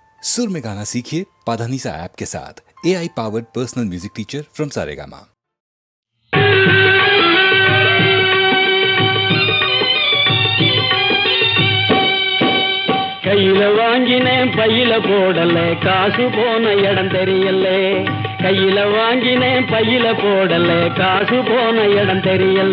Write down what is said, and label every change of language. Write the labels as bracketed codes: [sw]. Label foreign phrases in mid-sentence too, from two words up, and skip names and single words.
[hi] सुर में गाना सीखिए पाधानीसा ऐप के साथ। [en] AI powered personal music teacher from Saregama. [ta] கையில வாங்கினேன் பையில போடல, காசு போன இடம் தெரியல. கையில வாங்கினேன் பையில போடல, காசு போன இடம் தெரியல.